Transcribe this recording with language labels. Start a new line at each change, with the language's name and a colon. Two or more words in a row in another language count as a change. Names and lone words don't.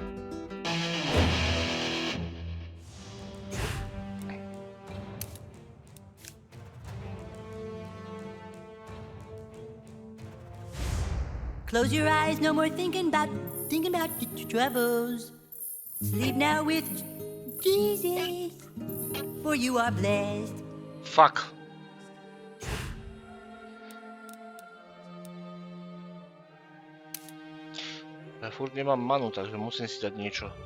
English: Close your eyes, no more thinking about your troubles. Sleep now with Jesus, for you are blessed. Fuck.
Slovak: Ja furt nemám manu, takže musím si dať niečo.